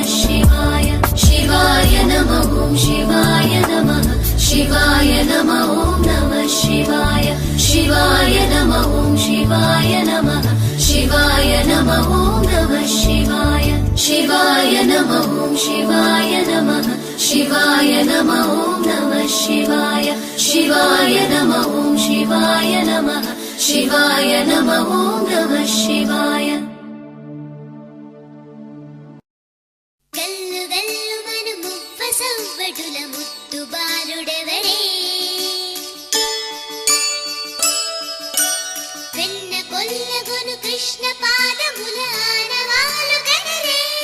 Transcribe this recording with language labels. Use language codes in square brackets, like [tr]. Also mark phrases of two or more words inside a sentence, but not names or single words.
[sa] शिवाय शिवाय नमः शिवाय नमः शिवाय नमः नमः शिवाय शिवाय नमः शिवाय नमः शिवाय नमः नमः शिवाय शिवाय नमः शिवाय नमः शिवाय नमः नमः शिवाय शिवाय नमः शिवाय नमः शिवाय नमः नमः शिवाय [te] గల్లు గల్లు మను మువ్వ సవ్వడుల ముద్దు బాలుడెవడే వెన్న కొల్లగొను కృష్ణ పాదముల ఆనవాలు గనరే